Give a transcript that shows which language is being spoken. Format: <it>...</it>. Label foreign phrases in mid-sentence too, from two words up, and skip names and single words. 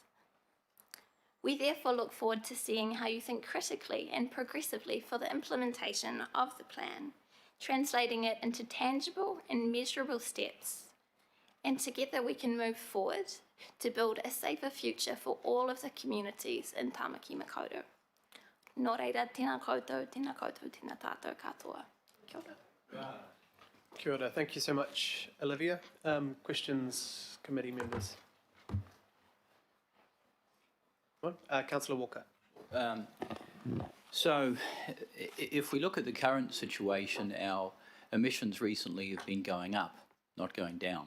<en>We therefore look forward to seeing how you think critically and progressively for the implementation of the plan, translating it into tangible and measurable steps. And together we can move forward to build a safer future for all of the communities in Tamaki Makaurau.</en> <mi>Nō reira, tēnā koutou, tēnā koutou, tēnā tātou katoa. Kia ora. Kia ora.</mi> <en>Thank you so much, Olivia. Questions, committee members? Councillor Walker. So, if we look at the current situation, our emissions recently have been going up, not going down.</en>